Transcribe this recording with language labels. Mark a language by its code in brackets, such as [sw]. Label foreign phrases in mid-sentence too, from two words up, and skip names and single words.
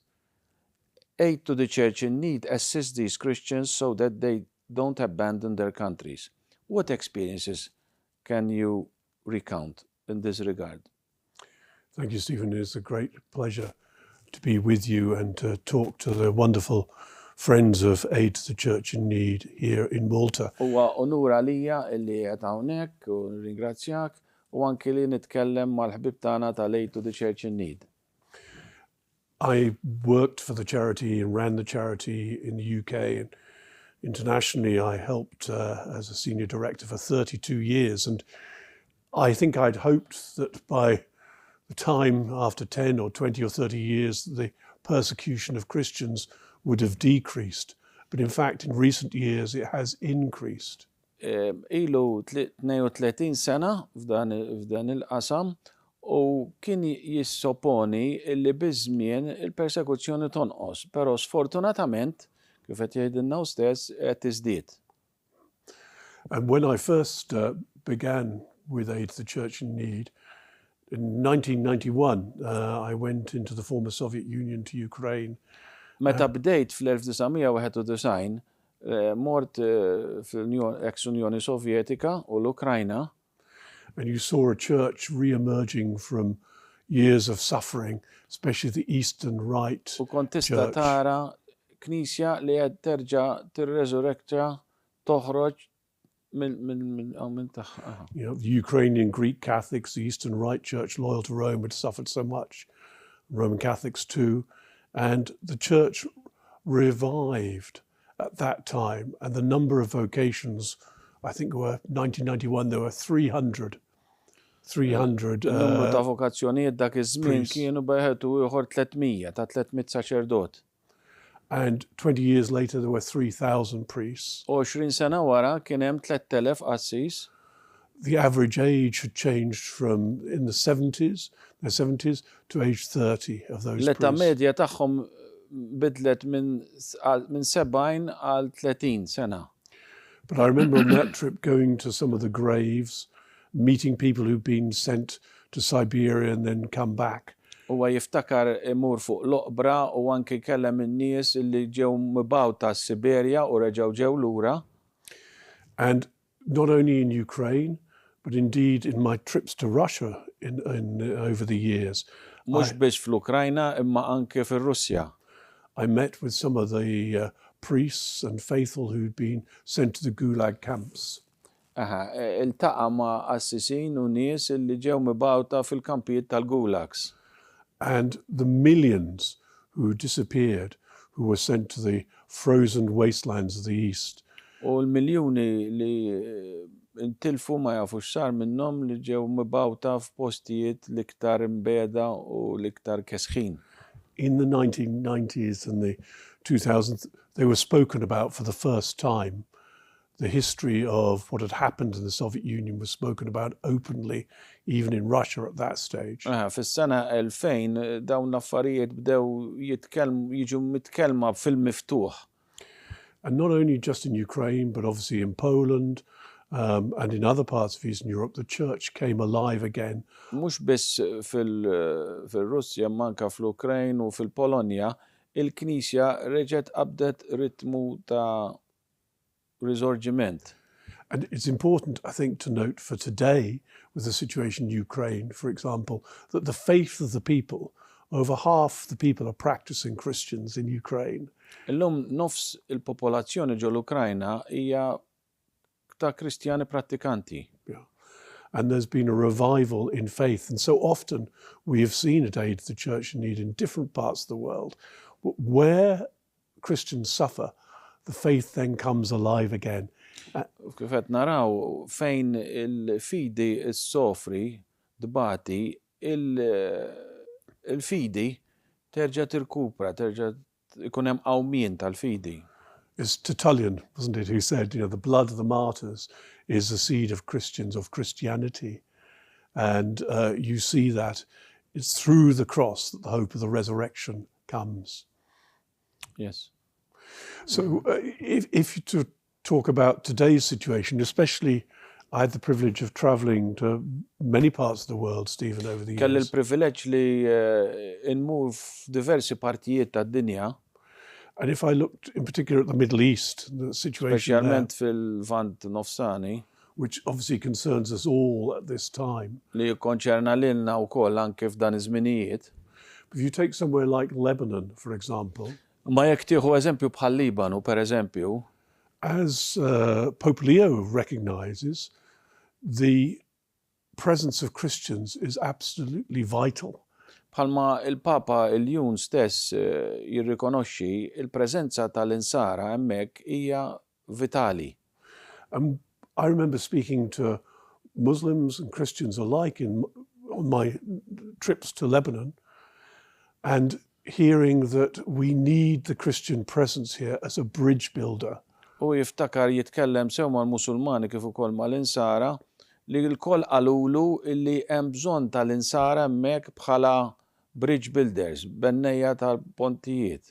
[en] Aid to the Church in Need assists these Christians so that they don't abandon their countries. What experiences can you recount in this regard? Thank you, Stephen. It's a great pleasure to be with you and to talk to the wonderful friends of Aid to the Church in Need here in Malta. [mt] Huwa onur għalija illi qed hawnhekk u nirringrazzjak u anke li nitkellem mal-ħbib tagħna tal-Aid to the Church in Need. [en] I worked for the charity and ran the charity in the UK, and internationally I helped as a senior director for 32 years, and I think I'd hoped that by the time after 10 or 20 or 30 years the persecution of Christians would have decreased, but in fact in recent years it has increased. [mt] Ilu 32 sena f'dan il-qasam u kien jissoponi li biżmien il-persekuzzjoni tonqos, però sfortunatament kif qed jgħidilna stess qed tiżdied. [en] And when I first began with Aid to the Church in Need in 1991, I went into the former Soviet Union to Ukraine. [mt] Meta bdejt fl-1991, mort fil-ex-Unjoni Sovjetika u l-Ukrajna. [en] And you saw a church re-emerging from years of suffering, especially the Eastern Rite [mt] U kont tista' tara knisja li qed terġa' tirreżurektja toħroġ minn tagħha. [en] You know, the Ukrainian Greek Catholics, the Eastern Rite Church loyal to Rome had suffered so much, Roman Catholics too. And the church revived at that time, and the number of vocations, I think were 1991 there were 300 [mt] numru ta' vokazzjonijiet dak iż-żmien kienu beħetu ieħor 300 ta' 300 saċerdot. [en] And 20 years later there were 3,000 priests. [mt] 20 sena wara kien hemm 3,000 qassis. [en] The average age had changed from in the 70s to age 30 of those priests. [mt] L-età medja tagħhom bidlet minn 70 għal 30 sena. [en] But I remember on that trip going to some of the graves, meeting people who've been sent to Siberia and then come back. [mt] Huwa jiftakar imur fuq l-oqbra u anke kellem in-nies li ġew mibgħuta s-Siberja u reġgħu ġew lura. [en] And not only in Ukraine, but indeed in my trips to Russia over the years. [mt] Mhux biss fl-Ukrajna imma anke fir-Russja. [en] I met with some of the priests and faithful who'd been sent to the Gulag camps. [mt] Iltaqa' ma' assisin u nies li ġew mibgħuta fil-kampijiet tal-gulags. [en] And the millions who disappeared, who were sent to the frozen wastelands of the East. [mt] U l-miljuni li intilfu ma jafux sar minnhom li ġew mibgħuta f'postijiet l-iktar imbeda u l-iktar kesħin. [en] In the 1990s and the 2000s, they were spoken about for the first time. The history of what had happened in the Soviet Union was spoken about openly, even in Russia at that stage. [mt] Fis-sena 2000 dawn l-affarijiet bdew jiġu mitkellma fil-miftuħ. [en] And not only just in Ukraine, but obviously in Poland and in other parts of Eastern Europe, the church came alive again. [mt] Mhux biss fil-Russja, manka fl-Ukrajn u fil-Polonja, il-Knisja reġgħet qabdet ritmu ta' risorġiment. [en] And it's important, I think, to note for today, with the situation in Ukraine, for example, that the faith of the people, over half the people are practicing Christians in Ukraine. [mt] Illum nofs il-popolazzjoni ġol Ukrajna hija ta' Kristjani prattikanti. [en] Yeah. And there's been a revival in faith. And so often we have seen at Aid the Church in Need in different parts of the world, where Christians suffer, the faith then comes alive again. [mt] Kif qed naraw fejn il-fidi issofri dbati, il-fidi terġa' tirkupra, terġa' ikun hemm qawmien tal-fidi. [en] It's Tertullian, wasn't it, who said, the blood of the martyrs is the seed of Christians, of Christianity. And you see that it's through the cross that the hope of the resurrection comes. Yes. So if you to talk about today's situation, especially I had the privilege of traveling to many parts of the world, Stephen, over the years. [mt] Kelli l-privileġġ li nmur f'diversi partijiet tad-dinja. [en] And if I looked in particular at the Middle East, the situation there, [mt] Speċjalment fil-Vant Nofsani, [en] which obviously concerns us all at this time. [mt] Li jikkonċerna lilna wkoll anke f'dan iż-żminijiet. [en] If you take somewhere like Lebanon, for example, [mt] Ma jekk tieħu eżempju bħal Libanu, pereżempju, [en] as Pope Leo recognizes, the presence of Christians is absolutely vital. [mt] Bħalma il-Papa il-Jun stess jirrikonoxxi il-preżenza tal-insara hemmhekk hija vitali. [en] I remember speaking to Muslims and Christians alike on my trips to Lebanon and hearing that we need the Christian presence here as a bridge builder. [mt] U jiftakar jitkellem sew mal-Musulmani kif ukoll mal-insara li l-koll qalulu li hemm bżonn tal-insara hemmhekk bħala [en] bridge builders, [mt] bennejja tal-pontijiet.